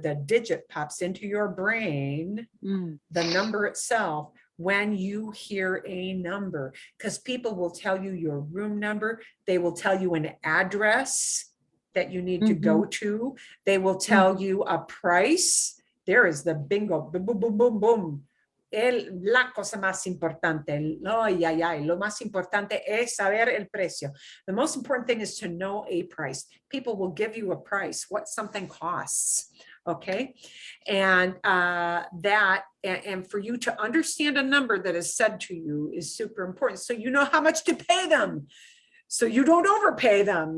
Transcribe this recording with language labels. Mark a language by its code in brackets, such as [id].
[en] The digit pops into your brain, the number itself, when you hear a number, because people will tell you your room number. They will tell you an address that you need to go to. They will tell you a price. There is the bingo, boom, boom, boom, boom, boom. [es] La cosa más importante, lo más importante es saber el precio. [en] The most important thing is to know a price. People will give you a price, what something costs, okay? And and for you to understand a number that is said to you is super important. So you know how much to pay them, so you don't overpay them.